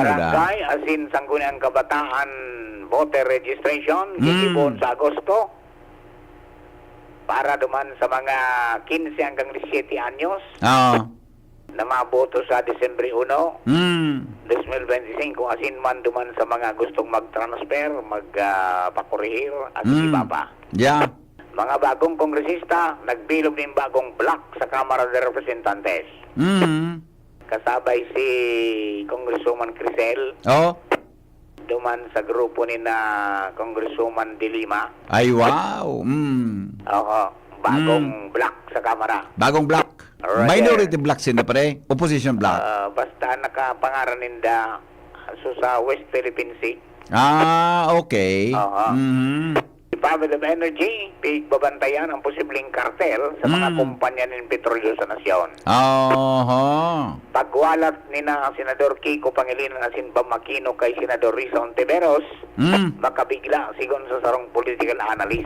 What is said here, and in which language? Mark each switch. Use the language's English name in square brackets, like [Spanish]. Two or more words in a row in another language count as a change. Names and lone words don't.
[Bikol] Barangay asin Sangguniang Kabataan [English] voter registration [Bikol] gigibon sa Agosto para duman sa mga 15 hanggang 17 anyos na maboto sa Disyembre 1 2025 asin man duman sa mga gustong mag-transfer, magpakurihir at iba pa. [English] Yeah. [Bikol] Mga bagong kongresista nagbilog ng bagong block sa Kamara de Representantes. Kasabay si Congresswoman Crisel. Duman sa grupo ni na Congresswoman De Lima. Ay, wow. Oo, bagong block sa Kamara. Bagong block. [English] Alright. Minority block [Filipino] sila pare. [English] Opposition block. [Bikol] Basta nakapangaran ninda sa West Philippine Sea. [English] Okay. [Bikol] Oo. Department of Energy, pigbabantayan ang posibleng kartel sa mga kumpanya ng petrolyo sa nasyon. Pagwalat ni na Senador Kiko Pangilinan asin Bamakino kay Senador Risa Ontiveros, makabigla sigon sa sarong [English] political analyst.